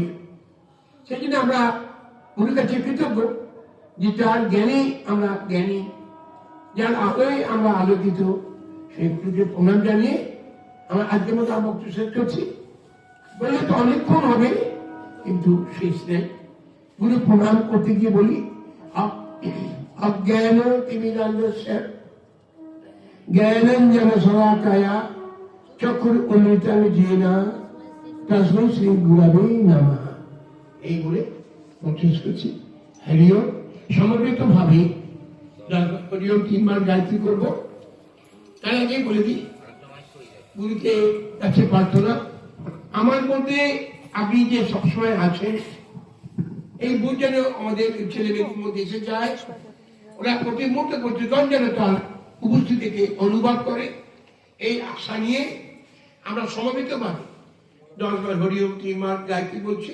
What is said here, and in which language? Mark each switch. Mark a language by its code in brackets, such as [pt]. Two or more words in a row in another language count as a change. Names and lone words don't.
[bn] সেই জন্য আমরা গুরুর কাছে কৃতজ্ঞ যে যার জ্ঞানে আমরা জ্ঞানী, যার আলোয় আমরা আলোকিত, সেই গুরুকে প্রণাম জানিয়ে আমরা আজকের মতো আমার বক্তব্য শেষ করছি। বললে তো অনেকক্ষণ হবে, কিন্তু শেষ নেই। গুরু প্রণাম করতে গিয়ে বলি, [sa] অজ্ঞান তিমিরান্ধস্য জ্ঞানাঞ্জন শলাকায়া চক্ষুর উন্মিলিতং येन তস্मै শ্রী গুরবে নমঃ। [bn] এই বলে শেষ করছি। হরিও সমবেত ভাবে হরিওম 3 বার গায়ত্রী করব। তার আগে বলে দিই, গুরুকে কাছে প্রার্থনা, আমার মধ্যে আপনি যে সবসময় আছেন, এই বুঝ যেন আমাদের ছেলে মেয়েদের মধ্যে এসে যায়, ওরা প্রতি মুহূর্তে প্রতিজন যেন তার উপস্থিতিকে অনুভব করে, এই আশা নিয়ে আমরা সমবেত ভাবে 10 বার হরিওম 3 বার গায়ত্রী বলছি।